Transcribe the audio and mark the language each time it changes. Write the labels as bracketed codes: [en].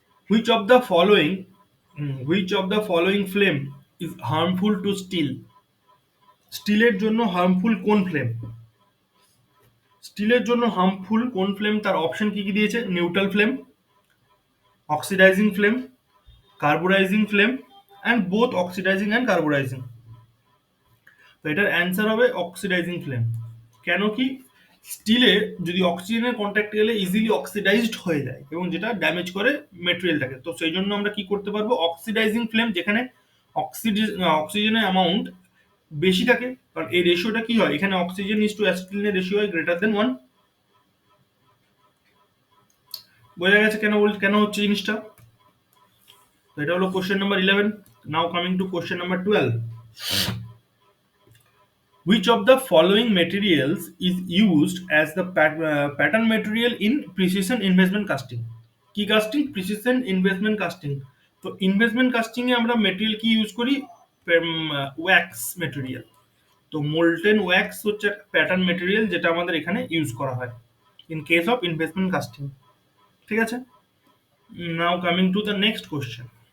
[en] Which of the following, which of the following flame is harmful to steel? [bn] স্টিলের জন্য harmful কোন flame? স্টিলের জন্য হার্মফুল কোন ফ্লেম, তার অপশন কি কি দিয়েছে, neutral flame, oxidising flame, carburising flame, and both oxidising and carburising. তো এটার অ্যান্সার হবে অক্সিডাইজিং ফ্লেম। কেন কি, স্টিলে যদি অক্সিজেনের কন্ট্যাক্টে গেলে ইজিলি অক্সিডাইজড হয়ে যায় এবং যেটা ড্যামেজ করে মেটেরিয়ালটাকে। তো সেই জন্য আমরা কি করতে পারবো, অক্সিডাইজিং ফ্লেম, যেখানে অক্সিজেনের অ্যামাউন্ট বেশি থাকে, কারণ এই রেশিওটা কি হয়, এখানে অক্সিজেন ইজ টু অ্যাসিটিলিনের রেশিও হয় [en] greater than [bn] 1। বোঝা গেছে কেন কেন হচ্ছে জিনিসটা। তো এটা হলো question number 11। [en] Now coming to question number 12। Which of the following materials is used as the pattern material in precision investment casting? [bn] কি কাস্টিং, প্রিসিশন ইনভেস্টমেন্ট কাস্টিং। তো ইনভেস্টমেন্ট কাস্টিং এ আমরা মেটেরিয়াল কি ইউজ করি, ওয়্যাক্স মেটেরিয়াল। তো molten wax হচ্ছে pattern material, যেটা আমাদের এখানে ইউজ করা হয় in case of investment casting. ঠিক আছে, [en] Now coming to the next question.